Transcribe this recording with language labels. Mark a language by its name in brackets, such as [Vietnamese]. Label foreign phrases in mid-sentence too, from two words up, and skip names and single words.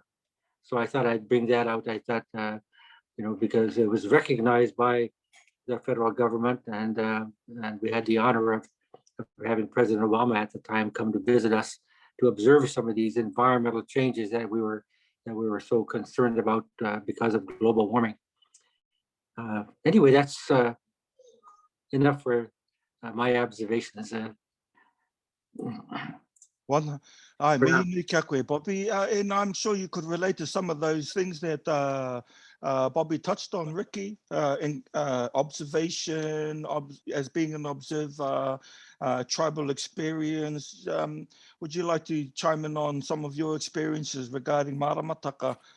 [English] So I thought I'd bring that out. I thought, because it was recognized by the federal government, and we had the honor of having President Obama at the time come to visit us to observe some of these environmental changes that we were so concerned about because of global warming. Anyway, that's enough for my observations. [Māori] Mihi kia koe, [English] Bobby, and I'm sure you could relate to some of those things that Bobby touched on, Rikki, in observation, as being an observer, tribal experience. Would you like to chime in on some of your experiences regarding maramataka?